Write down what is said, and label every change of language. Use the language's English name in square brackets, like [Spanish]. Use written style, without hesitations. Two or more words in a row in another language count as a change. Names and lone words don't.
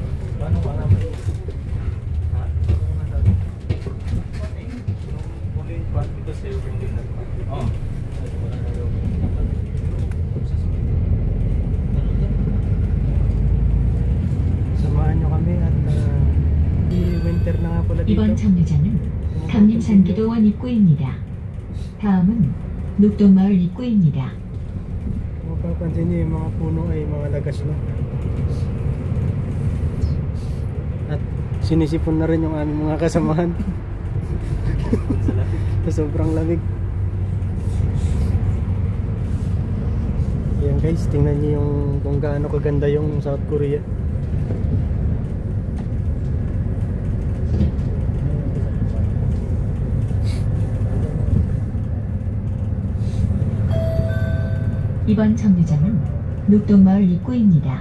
[Filipino] Samahan nyo kami at winter na nga pala dito. [Korean] 이번 정류장은 감림산기도원 입구입니다. 다음은 녹동마을 입구입니다. [Filipino] Mapapansin nyo yung mga puno ay mga lagas, no? At sinisipon na rin yung aming mga kasamahan. Sa sobrang lamig. Ayan guys, tingnan nyo yung kung gaano kaganda yung South Korea. [Korean] 이번 정류장은 녹동마을 입구입니다.